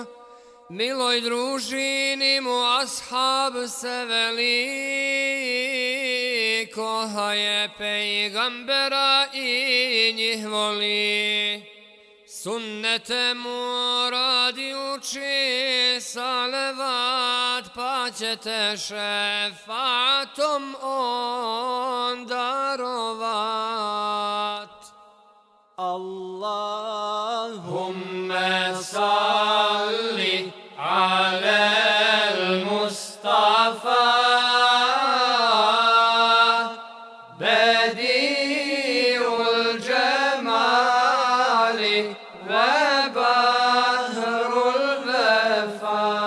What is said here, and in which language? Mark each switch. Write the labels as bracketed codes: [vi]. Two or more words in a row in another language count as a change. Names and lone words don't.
[bs] Miloj družini mu ashab se veli, koha je pejgambera i njih voli. Sunnete mu radi uči salavat, pa će te šefatom on darovat. [ar] اللهم صل على المصطفى بديع الجمال وبحر الوفا.